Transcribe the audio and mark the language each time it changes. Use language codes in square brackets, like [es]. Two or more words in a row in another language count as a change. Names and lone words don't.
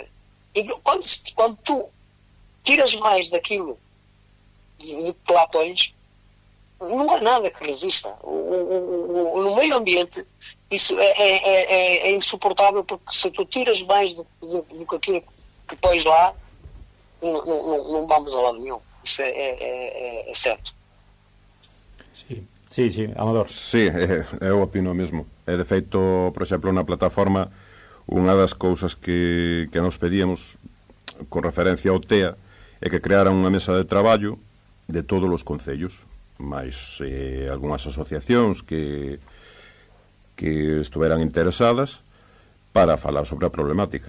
[pt] E quando tu tiras mais daquilo de que lá pões, não há nada que resista. No meio ambiente isso é insuportável, porque se tu tiras mais do que aquilo que pões lá, não vamos a lado nenhum. Isso é certo. [gl] Sí, Amador. Sí, eu opino mesmo. De feito, por exemplo, na plataforma, unha das cousas que nos pedíamos con referencia ao TEA é que crearan unha mesa de traballo de todos os concellos, máis algunhas asociacións que estuveran interesadas para falar sobre a problemática.